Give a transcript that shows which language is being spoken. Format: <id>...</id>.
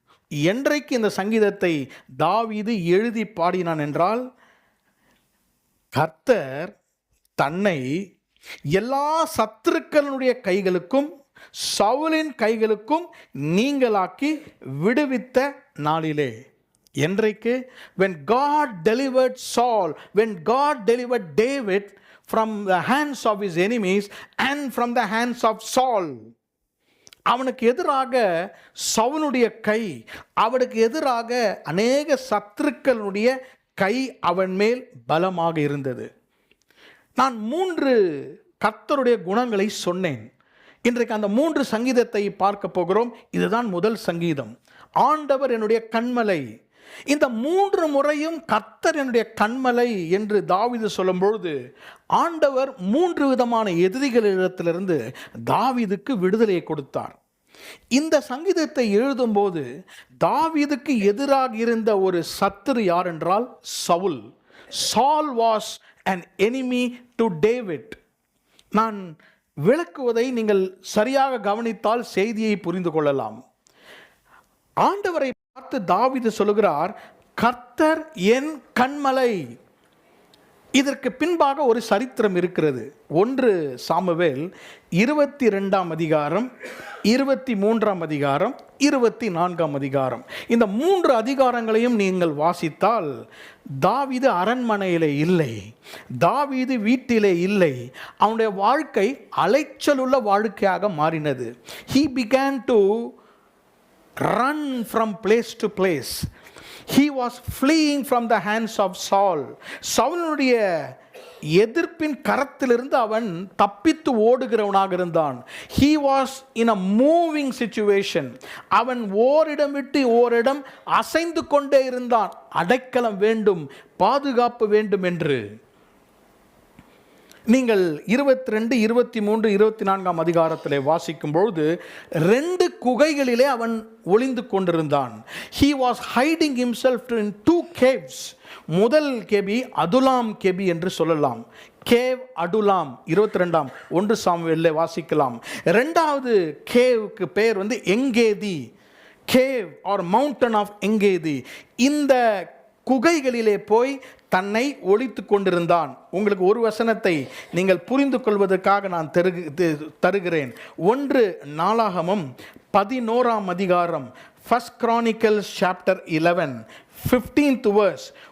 <ta>என்றைக்கு இந்த சங்கீதத்தை தாவீது எழுதி பாடினான் என்றால், கர்த்தர் தன்னை எல்லா சத்துருக்களுடைய கைகளுக்கும் சவுலின் கைகளுக்கும் நீங்களாக்கி விடுவித்த நாளிலே. என்றைக்கு?</ta> <en>when God delivered Saul, when God delivered David from the hands of his enemies and from the hands of Saul.</en> <ta>அவனுக்கு எதிராக சவுலுடைய கை, அவனுக்கு எதிராக அநேக சத்துருக்களுடைய கை அவன் மேல் பலமாக இருந்தது. நான் 3 கர்த்தருடைய குணங்களை சொன்னேன். இன்றைக்கு அந்த 3 சங்கீதத்தை பார்க்க போகிறோம். இதுதான் முதல் சங்கீதம். ஆண்டவர் என்னுடைய கன்மலை. இந்த 3 முறையும் கர்த்தர் என்னுடைய கன்மலை என்று தாவீது சொல்லும் பொழுது ஆண்டவர் 3 விதமான எதிரிகளிடத்திலிருந்து தாவீதுக்கு விடுதலையை கொடுத்தார். இந்த சங்கீதத்தை எழுதும்போது தாவீதுக்கு எதிராக இருந்த ஒரு சத்துரு யார் என்றால் Saul.</ta> <en>Saul was an enemy to David.</en> <ta>நான் விளக்குவதை நீங்கள் சரியாக கவனித்தால் செய்தியை புரிந்து கொள்ளலாம். ஆண்டவரை பார்த்து தாவீது சொல்லுகிறார், கர்த்தர் என் கன்மலை. இதற்கு பின்பாக ஒரு சரித்திரம் இருக்கிறது. 1 சாமுவேல் 22ஆம் அதிகாரம், 23ஆம் அதிகாரம், 24ஆம் அதிகாரம். இந்த 3 அதிகாரங்களையும் நீங்கள் வாசித்தால் தாவீது அரண்மனையிலே இல்லை, தாவீது வீட்டிலே இல்லை. அவனுடைய வாழ்க்கை அலைச்சலுள்ள வாழ்க்கையாக மாறினது.</ta> <en>He began to run from place to place. He was fleeing from the hands of Saul. சவுலுடைய</en> <ta>எதிர்ப்பின் கரத்திலிருந்து அவன் தப்பித்து ஓடுகிறவனாக இருந்தான்.</ta> <en>he was in a moving situation.</en> <ta>அவன் ஓரிடம் விட்டு ஓரிடம் அசைந்து கொண்டே இருந்தான். அடைக்கலம் வேண்டும், பாதுகாப்பு வேண்டும் என்று. நீங்கள் 22, 23, 24 அதிகாரத்திலே வாசிக்கும் பொழுது 2 குகைகளிலே அவன் ஒளிந்து கொண்டிருந்தான்.</ta> <en>he was hiding himself in 2 caves.</en> <ta>முதல் கேபி அதுலாம் கேபி என்று சொல்லலாம். கேவ் அடுலாம் 22 1 சாமுவேலிலே வாசிக்கலாம். இரண்டாவது கேவுக்கு பெயர் எங்கேதி, கேவ் ஆர் மவுண்டன் ஆஃப் எங்கேதி. இந்த குகைகளிலே போய் தன்னை ஒளித்து கொண்டிருந்தான். உங்களுக்கு ஒரு வசனத்தை நீங்கள் புரிந்து கொள்வதற்காக நான் தருகிறேன். 1 நாளாகமம் 11 அதிகாரம்,</ta> <en>1 Chronicles chapter 11 15th verse.</en>